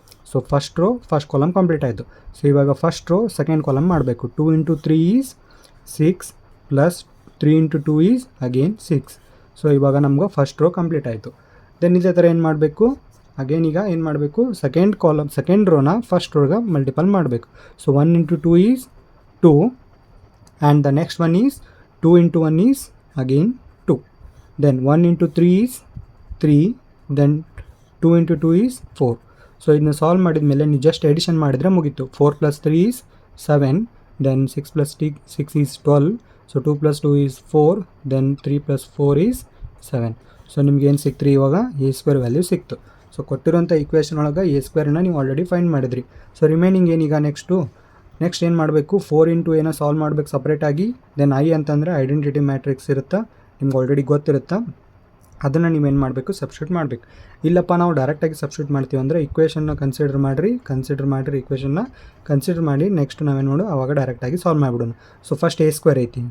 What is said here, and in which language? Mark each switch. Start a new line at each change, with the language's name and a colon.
Kannada: So first row first column complete ಆಯಿತು. So ಇವಾಗ first row second column ಮಾಡಬೇಕು.
English: 2 into 3 is 6 plus 3 into 2 is again 6.
Kannada: So ಇವಾಗ ನಮ್ಗೆ first row complete ಆಯಿತು. Then ಇದೇ ಥರ ಏನು ಮಾಡಬೇಕು, ಅಗೇನ್ ಈಗ ಏನು ಮಾಡಬೇಕು, ಸೆಕೆಂಡ್ ರೋನ ಫಸ್ಟ್ ರೋಗೆ ಮಲ್ಟಿಪಲ್ ಮಾಡಬೇಕು.
English: So 1 into 2 is 2 and the next one is 2 into 1 is again 2. Then 1 into 3 is 3, then 2 into 2 is 4.
Kannada: So ಇದನ್ನ ಸಾಲ್ವ್ ಮಾಡಿದ ಮೇಲೆ ನೀವು ಜಸ್ಟ್ ಎಡಿಷನ್ ಮಾಡಿದರೆ ಮುಗೀತು.
English: 4 plus 3 is 7, then 6 plus 6 is 12, so 2 plus 2 is 4, then 3 plus 4 is 7.
Kannada: So ನಿಮ್ಗೆ ಏನು ಸಿಕ್ತು ಇವಾಗ ಎ ಸ್ಕ್ವೇರ್ ವ್ಯಾಲ್ಯೂ ಸಿಕ್ತು. ಸೊ ಕೊಟ್ಟಿರೋಂಥ ಈಕ್ವೇಷನ್ ಒಳಗೆ ಎ ಸ್ಕ್ವೇರ್ನ ನೀವು ಆಲ್ರೆಡಿ ಫೈಂಡ್ ಮಾಡಿದ್ರಿ. ಸೊ ರಿಮೈನಿಂಗ್ ಏನೀಗ ನೆಕ್ಸ್ಟ್ ಏನು ಮಾಡಬೇಕು, 4 ಇಂಟು ಏನೋ ಸಾಲ್ವ್ ಮಾಡಬೇಕು ಸಪ್ರೇಟಾಗಿ. ದೆನ್ ಐ ಅಂತಂದರೆ ಐಡೆಂಟಿಟಿ ಮ್ಯಾಟ್ರಿಕ್ಸ್ ಇರುತ್ತೆ, ನಿಮ್ಗೆ ಆಲ್ರೆಡಿ ಗೊತ್ತಿರುತ್ತೆ. ಅದನ್ನು ನೀವೇನು ಮಾಡಬೇಕು, ಸಬ್ಸ್ಟಿಟ್ಯೂಟ್ ಮಾಡಬೇಕು. ಇಲ್ಲಪ್ಪ ನಾವು ಡೈರೆಕ್ಟಾಗಿ ಸಬ್ಸ್ಟಿಟ್ಯೂಟ್ ಮಾಡ್ತೀವಿ ಅಂದರೆ ಇಕ್ವೇಷನ್ನ ಕನ್ಸಿಡರ್ ಮಾಡಿರಿ ಇಕ್ವೇಷನ್ನ ಕನ್ಸಿಡರ್ ಮಾಡಿ ನೆಕ್ಸ್ಟ್ ನಾವೇನು ಮಾಡು ಆವಾಗ ಡೈರೆಕ್ಟಾಗಿ ಸಾಲ್ವ್ ಮಾಡಿಬಿಡೋಣ. ಸೊ ಫಸ್ಟ್ ಎ ಸ್ಕ್ವೇರ್ ಐತಿ.